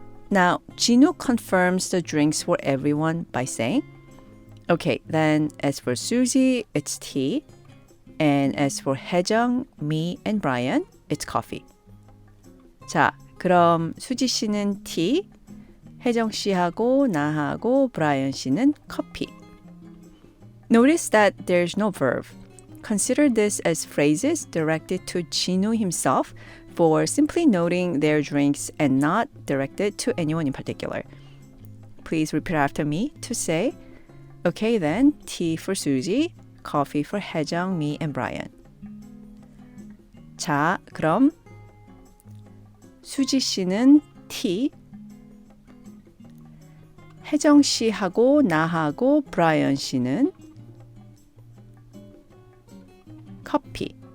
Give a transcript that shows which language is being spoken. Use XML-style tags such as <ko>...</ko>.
<en>Now, Jinu confirms the drinks for everyone by saying, okay, then as for Susie, it's tea. And as for 혜정, me, and Brian, it's coffee.</en> <ko>자, 그럼 수지 씨는 티, 혜정 씨하고 나하고 브라이언 씨는 커피.</ko> <en>Notice that there's no verb. Consider this as phrases directed to Jinu himself for simply noting their drinks and not directed to anyone in particular. Please repeat after me to say, okay then, tea for Susie, coffee for 혜정, me, and Brian.</en> <ko>자, 그럼 수지 씨는 티, 혜정 씨하고 나하고 브라이언 씨는 커피.</ko>